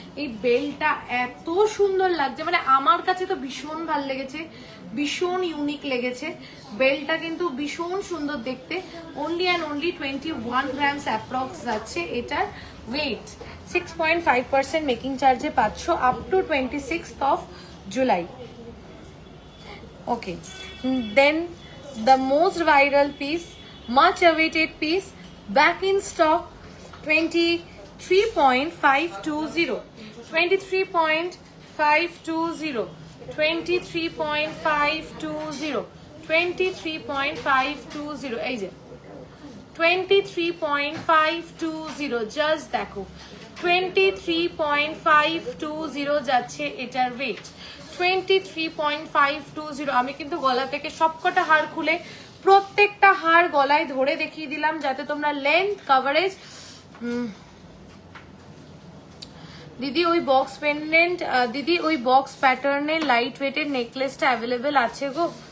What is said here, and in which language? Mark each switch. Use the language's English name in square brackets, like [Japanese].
[Bangla] এই বেলটা এত সুন্দর লাগছে, মানে আমার কাছে তো ভীষণ ভালো লেগেছে, ভীষণ ইউনিক লেগেছে। বেলটা কিন্তু ভীষণ সুন্দর দেখতে। [English] only and only 21 grams approx [Bangla] যাচ্ছে এটার ওয়েট। 6.5% মেকিং চার্জে পাচ্ছ up to 26th July. [English] Okay, then the most viral piece, much awaited piece, back in stock, 23.520, 23.520, 23.520, 23.520, এই যে [Bangla] 23.520, জাস্ট দেখো 23.520 যাচ্ছে এটার ওয়েট, 23.520। আমি কিন্তু গলা থেকে সবকটা হার খুলে প্রত্যেকটা হার গলায় ধরে দেখিয়ে দিলাম, যাতে তোমরা লেন্থ, কাভারেজ। দিদি ওই বক্স পেন্ডেন্ট, দিদি ওই বক্স প্যাটার্নের লাইট ওয়েটের নেকলেসটা অ্যাভেলেবেল আছে গো?